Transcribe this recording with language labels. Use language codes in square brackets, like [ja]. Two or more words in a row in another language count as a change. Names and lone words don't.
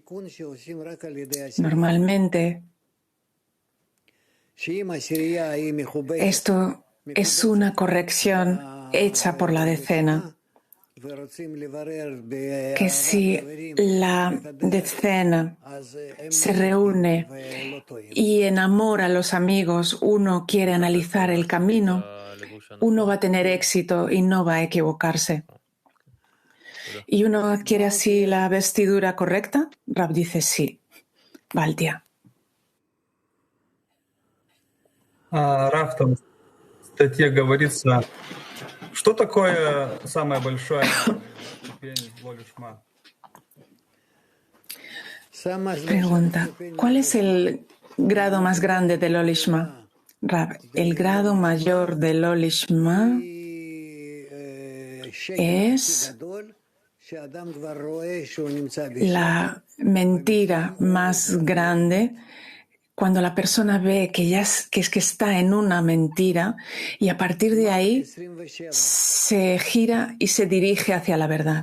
[es] Normalmente, esto es una corrección hecha por la decena, que si la decena se reúne y enamora a los amigos, uno quiere analizar el camino, uno va a tener éxito y no va a equivocarse. ¿Y uno adquiere así la vestidura correcta? Rab dice sí. Baltia. [ru] Рав, там в статье говорится, что такое самая большая ступень лолишма? [es] Pregunta, ¿cuál es el grado más grande del Lolishma? Rab, el grado mayor del Lolishma es La mentira más grande, cuando la persona ve que que está en una mentira y a partir de ahí se gira y se dirige hacia la verdad.